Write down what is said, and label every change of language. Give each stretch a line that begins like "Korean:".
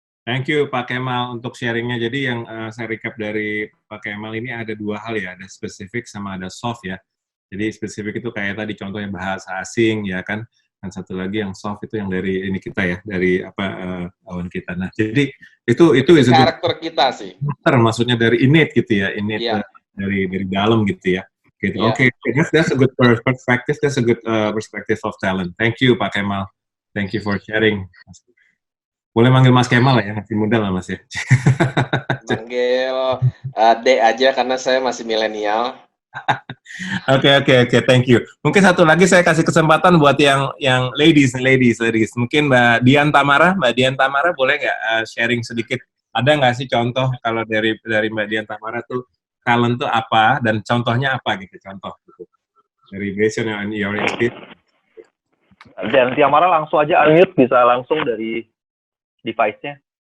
English: Thank you
Indonesian: Pak Kemal untuk sharingnya. Jadi yang saya recap dari Pak Kemal ini ada dua hal ya, ada spesifik sama ada soft ya. Jadi spesifik itu kayak tadi contohnya bahasa asing ya kan, dan satu lagi yang soft itu yang dari ini kita ya, dari lawan kita. Nah jadi itu karakter kita sih. Maksudnya dari innate gitu ya, innate dari dalam gitu ya. Gitu.
English: Oke, that's a good perspective. That's a good perspective of talent. Thank you
Indonesian: Pak Kemal.
English: Thank you for sharing.
Indonesian: Boleh manggil Mas Kemal ya, masih muda lah Mas ya. Manggil D aja karena saya masih milenial. Oke,
English: thank you.
Indonesian: Mungkin satu lagi saya kasih kesempatan buat yang ladies. Mungkin Mbak Dian Tamara boleh nggak sharing sedikit? Ada nggak sih contoh kalau dari Mbak Dian Tamara tuh talent tuh apa dan contohnya apa gitu, contoh gitu. Dari
English: based on your experience.
Indonesian: Dian Tamara langsung aja unmute, bisa langsung dari device-nya.